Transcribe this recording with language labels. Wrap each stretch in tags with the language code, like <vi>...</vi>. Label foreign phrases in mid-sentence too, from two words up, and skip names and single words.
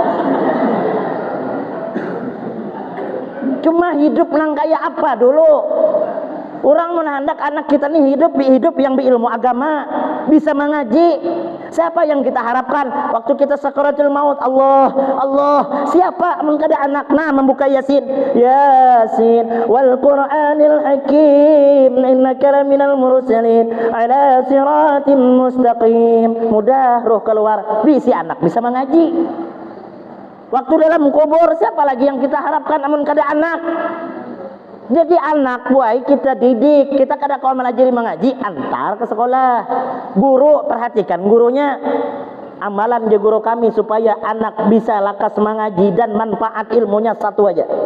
<bjn>Cuma hidup nang kayak apa dulu? Orang menandak anak kita nih hidup yang berilmu agama, bisa mengaji. Siapa yang kita harapkan waktu kita</bjn> <ar>سكرات الموت?</ar> <bjn>Allah. Siapa mengkada anakna membuka Yasin?</bjn> <ar>يس والقرآن الحكيم إنك لمن المرسلين على صراط مستقيم.</ar> <bjn>Mudah roh keluar, bisi anak bisa mengaji. Waktu dalam kubur siapa lagi yang kita harapkan amun kada anak? Jadi anak buai kita didik, kita kada kau melajari mengaji, antar ke sekolah. Guru perhatikan gurunya. Amalan dia guru kami supaya anak bisa lakas mengaji dan manfaat ilmunya satu aja.</bjn>